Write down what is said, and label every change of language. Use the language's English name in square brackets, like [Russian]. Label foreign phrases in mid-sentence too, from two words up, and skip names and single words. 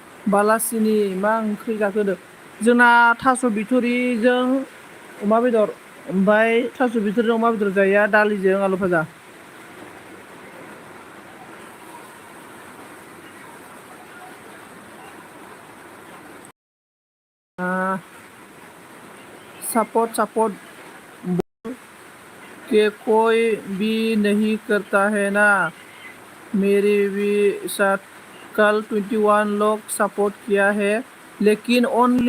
[Bodo] बालासिनि मा ओंख्रि जाखो होनदों जोंना थास' बिथुरिजों अमा बेदर ओमफ्राय थास' बिथुरिजों अमा बेदर जाया दालिजों आलु भाजा [Hindi] सपोर्ट के कोई भी नहीं करता है ना मेरे भी साथ कल 21 लोग सपोर्ट किया है लेकिन ओनली